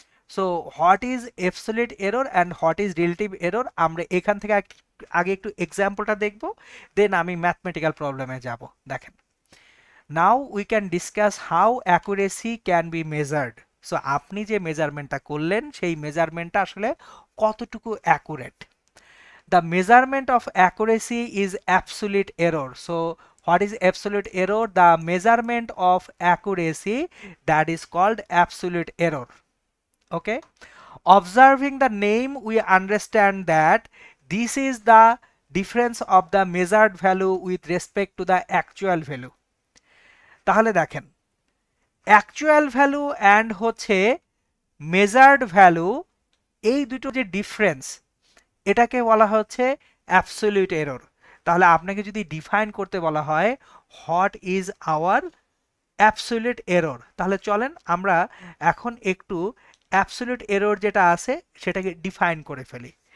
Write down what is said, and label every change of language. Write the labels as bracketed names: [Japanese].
[English] so what is absolute error and what is relative error [Bangla] আমরা এখান থেকে আগে একটু এক্সাম্পলটা দেখব, [English] Then আমি mathematical প্রবলেমে যাব। দেখেন, now we can discuss how accuracy can be measured. [Bangla] So আপনি যে মেজারমেন্টটা করলেন সেই মেজারমেন্টটা আসলে কতটুকু accurate. [English] The measurement of accuracy is absolute error. So what is absolute error? The measurement of accuracy, that is called absolute error. Okay, observing the name we understand that this is the difference of the measured value with respect to the actual value. [Bangla] তাহলে দেখেন, actual value and হচ্ছে measured value, এই দুটো যে difference, এটাকে বলা হচ্ছে absolute error. তাহলে আপনাকে যদি ডিফাইন করতে বলা হয় [English] what is our absolute error, [Bangla] তাহলে চলেন আমরা এখন একটু অ্যাবসলিউট এরর যেটা আছে সেটাকে ডিফাইন করে ফেলি।